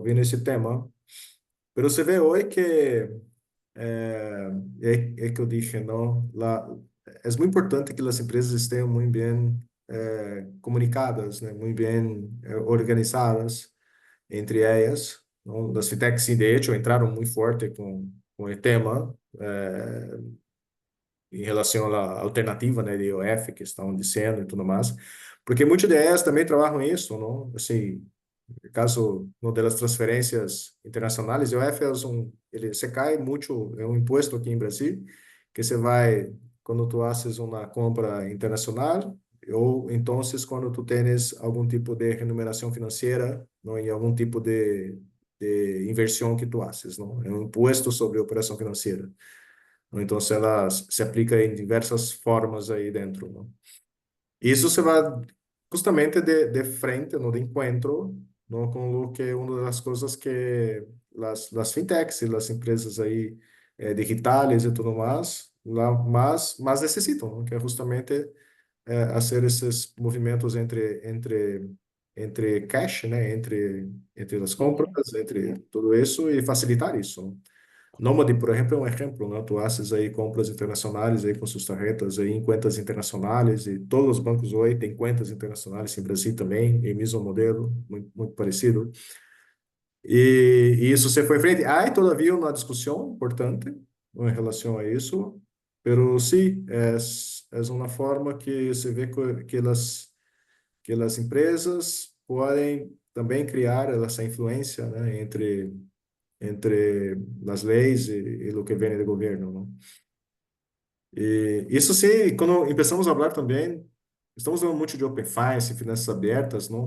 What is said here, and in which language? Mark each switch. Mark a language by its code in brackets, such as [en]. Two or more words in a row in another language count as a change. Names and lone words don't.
[es] Viene ese tema, pero se ve hoy que que eu dije, ¿no? Es muy importante que las empresas estén muy bien comunicadas, ¿no? Muy bien organizadas entre ellas, ¿no? Las fintechs, sí, de hecho, entraron muy fuerte con el tema [pt] em relação à alternativa, né, de IOF que estão dizendo e tudo mais, porque muitas delas também trabalham isso, não? Assim, no caso no [es] de las [pt] transferências internacionais, IOF é ele se cai muito, é um imposto aqui em Brasil, que você vai, quando [es] tu haces [pt] uma compra internacional, ou então quando tu tens algum tipo de remuneração financeira, não, em algum tipo de inversão que [es] tu haces, [pt] não? É um imposto sobre a operação financeira. [es] ¿No? Entonces, se aplica en diversas formas ahí dentro, ¿no? Y eso se va justamente de frente, ¿no? De encuentro, ¿no? Con lo que una de las cosas que las fintechs y las empresas ahí digitales y todo más, más necesitan, ¿no? Que es justamente hacer esos movimientos entre cash, ¿no? Entre las compras, entre todo eso y facilitar eso, ¿no? Nomad, por ejemplo, es un ejemplo, ¿no? Tú haces ahí compras internacionales ahí con sus tarjetas ahí en cuentas internacionales y todos los bancos hoy tienen cuentas internacionales en Brasil también, el mismo modelo, muy parecido. [pt] E isso se foi frente. Há todavia uma discussão importante em relação a isso, [es] pero sí, [pt] é uma forma que se vê que as empresas podem também criar essa influência, né, entre as leis e o que vem do governo, não? E isso sim, quando começamos a falar também, estamos falando muito de Open Finance, finanças abertas, não?